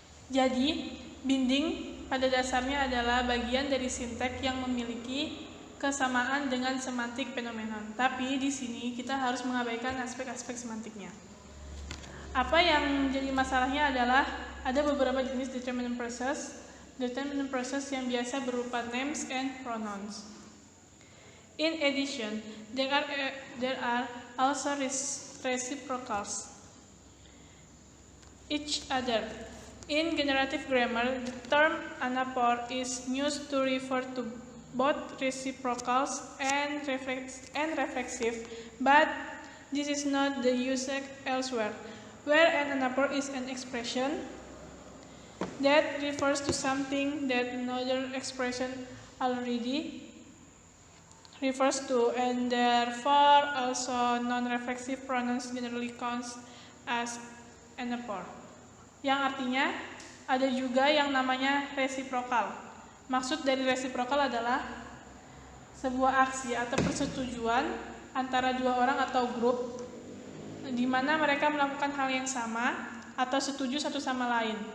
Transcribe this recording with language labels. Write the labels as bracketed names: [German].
[Indonesian] Jadi, binding pada dasarnya adalah bagian dari sinteks yang memiliki kesamaan dengan semantik fenomenon. Tapi di sini kita harus mengabaikan aspek-aspek semantiknya. Apa yang jadi masalahnya adalah ada beberapa jenis determinant phrases yang biasa berupa [English] names and pronouns. In addition, there are also reciprocals. Each other. In generative grammar, the term anaphor is used to refer to both reciprocals and reflexive, but this is not the usage elsewhere, where an anaphor is an expression that refers to something that another expression already refers to, and therefore also non-reflexive pronouns generally counts as anaphor. [Indonesian] Yang artinya ada juga yang namanya resiprokal. Maksud dari resiprokal adalah sebuah aksi atau persetujuan antara dua orang atau grup di mana mereka melakukan hal yang sama atau setuju satu sama lain.